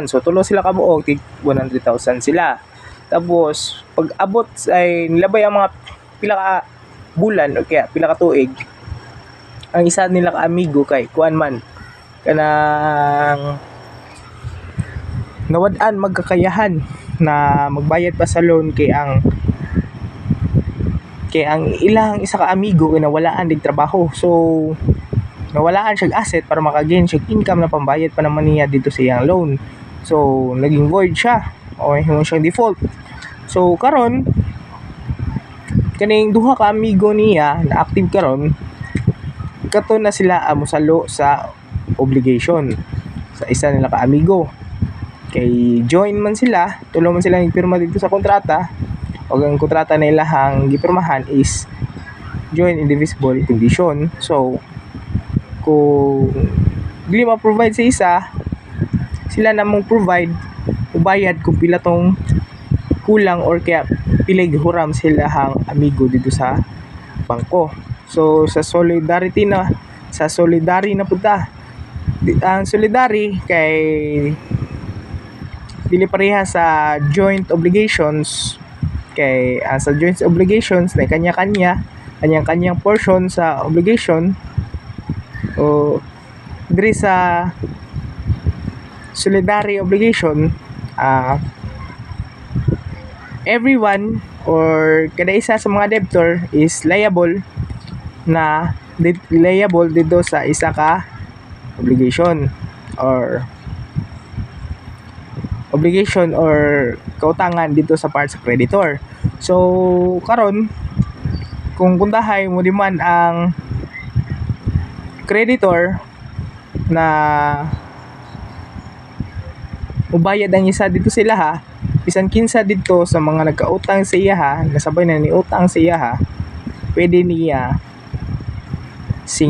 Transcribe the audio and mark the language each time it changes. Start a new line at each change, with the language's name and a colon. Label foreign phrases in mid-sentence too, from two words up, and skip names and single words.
Cebuano: So tulo sila kabuok, 100,000 sila. Tapos pag abot ay nilabay ang mga pila ka bulan o kaya pila ka tuig, ang isa nila ka amigo kay kuan man kanang nawad-an magkakayahan na magbayad pa sa loan kay ang ilang isa ka amigo kay nawalaan dig trabaho. So nawalaan siya asset para maka-gain siya income na pambayad pa naman niya dito sa iyang loan. So naging void siya o himo siyang default. So karon kaning duha ka amigo niya na active karon, kato na sila mosalo sa obligation sa isa nila ka amigo. Kay join man sila, tulo man sila nagpirma dito sa kontrata, o ang kontrata na ilahang gipirmahan is
English: joint indivisible condition.
Cebuano: So kung dili ma-provide sa isa, sila na mong provide ubayad kung pila tong kulang or kaya pila gihuram sila hang amigo dito sa bangko. So sa solidarity na punta. Ang solidarity kay dili pareha sa
English: joint obligations,
Cebuano: kay sa
English: joint obligations
Cebuano: na kanya-kanyang portion sa obligation. O diri sa
English: solidarity obligation, everyone or
Cebuano: kada isa sa mga debtor
English: is liable
Cebuano: dito sa isa ka obligation or kautangan dito sa part sa creditor. So karon kung kundahay mo diman ang creditor na ubayad ang isa dito sila ha, bisan kinsa dito sa mga nagkautang sa iya ha, nasabay na ni utang sa iya ha, pwede niya singilon.